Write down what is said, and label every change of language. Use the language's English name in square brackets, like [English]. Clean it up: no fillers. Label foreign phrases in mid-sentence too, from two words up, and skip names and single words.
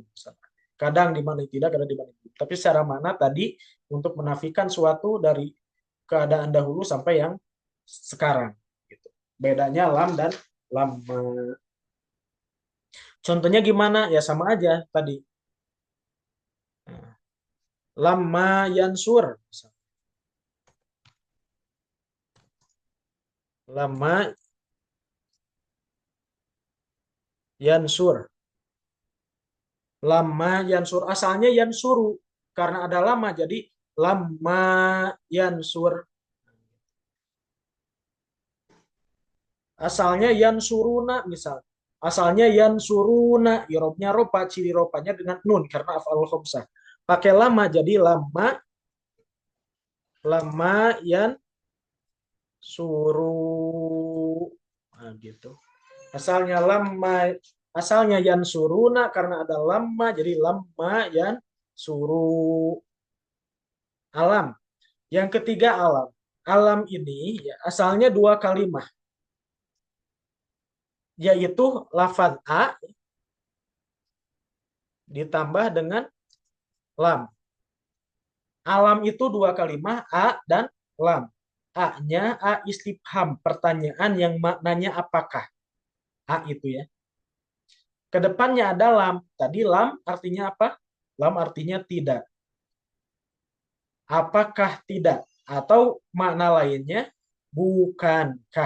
[Indonesian] Kadang dimaknai tidak, kadang dimaknai belum. Tapi secara makna tadi untuk menafikan suatu dari keadaan dahulu sampai yang sekarang. Gitu. Bedanya lam dan lama. Contohnya gimana? Ya sama aja tadi. Nah, [Arabic] لما ينصر. لما ينصر. لما ينصر. Asalnya yansuru. [Indonesian] Karena ada lama, jadi [Arabic] لما ينصر. [Indonesian] Asalnya yansuruna misal. Asalnya yansuruna. Irobnya ropa. Ciri ropanya dengan nun. Karena [Arabic] أفعال خمسة. [Indonesian] Pakai lama, jadi lama. [Arabic] لما ينصر. [Indonesian] Nah, gitu. Asalnya lama, asalnya yan suruna karena ada lama, jadi [Arabic] لما ينصر. [Indonesian] Alam. Yang ketiga alam. Alam ini ya, asalnya dua kalimah, yaitu lafaz a ditambah dengan lam. Alam itu dua kalimah, a dan lam. A-nya a istifham, pertanyaan yang maknanya apakah. A itu ya. Kedepannya ada lam. Tadi lam artinya apa? Lam artinya tidak. Apakah tidak? Atau makna lainnya, bukankah?